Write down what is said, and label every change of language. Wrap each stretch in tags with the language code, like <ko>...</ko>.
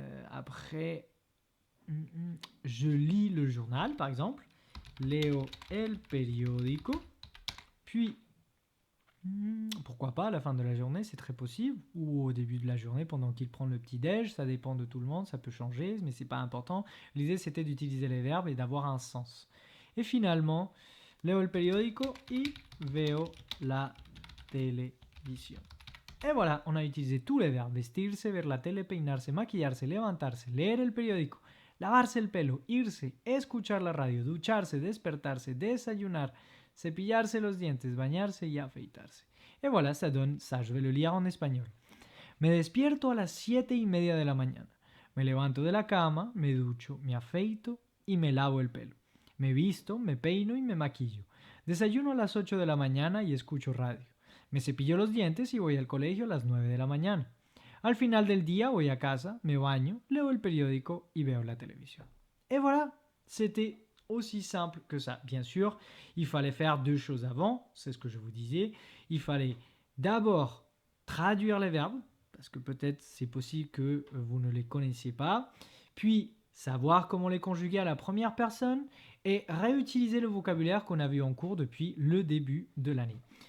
<fr>Après, je lis le journal, par exemple.</fr> <es>Leo el periódico.</es> <fr>Puis, pourquoi pas à la fin de la journée, c'est très possible. Ou au début de la journée, pendant qu'il prend le petit-déj. Ça dépend de tout le monde, ça peut changer, mais c'est pas important. L'idée, c'était d'utiliser les verbes et d'avoir un sens. Et finalement,</fr> <es>leo el periódico y veo la televisión.</es> <fr>Et voilà, on a utilisé tous les verbes.</fr> <es>Vestirse, ver la tele, peinarse, maquillarse, levantarse, leer el periódico, lavarse el pelo, irse, escuchar la radio, ducharse, despertarse, desayunar, cepillarse los dientes, bañarse y afeitarse.</es> <fr>Et voilà, ça donne ça. Je vais le lire en espagnol.</fr> <es>Me despierto a las 7:30 de la mañana. Me levanto de la cama, me ducho, me afeito y me lavo el pelo. Me visto, me peino y me maquillo. Desayuno a las 8 de la mañana y escucho radio. Me cepillo los dientes y voy al colegio a las 9 de la mañana. Al final del día voy a casa, me baño, leo el periódico y veo la télévision.</es> <fr>Et voilà, c'était aussi simple que ça. Bien sûr, il fallait faire deux choses avant, c'est ce que je vous disais. Il fallait d'abord traduire les verbes, parce que peut-être c'est possible que vous ne les connaissiez pas, puis savoir comment les conjuguer à la première personne et réutiliser le vocabulaire qu'on a vu en cours depuis le début de l'année.</fr>